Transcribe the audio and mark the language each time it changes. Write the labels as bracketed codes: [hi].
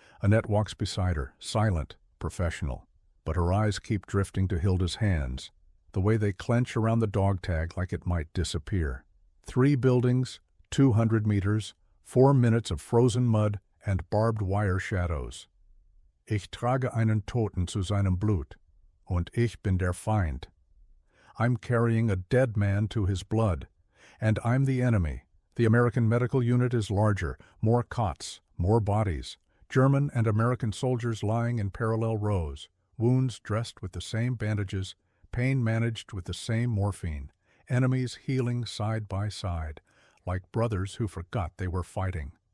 [en] Annette walks beside her, silent, professional. But her eyes keep drifting to Hilda's hands, the way they clench around the dog tag like it might disappear. 3 buildings, 200 meters, 4 minutes of frozen mud and barbed wire shadows. [de] Ich trage einen Toten zu seinem Blut, und ich bin der Feind. [en] I'm carrying a dead man to his blood. And I'm the enemy. The American medical unit is larger, more cots, more bodies. German and American soldiers lying in parallel rows, wounds dressed with the same bandages, pain managed with the same morphine, enemies healing side by side, like brothers who forgot they were fighting.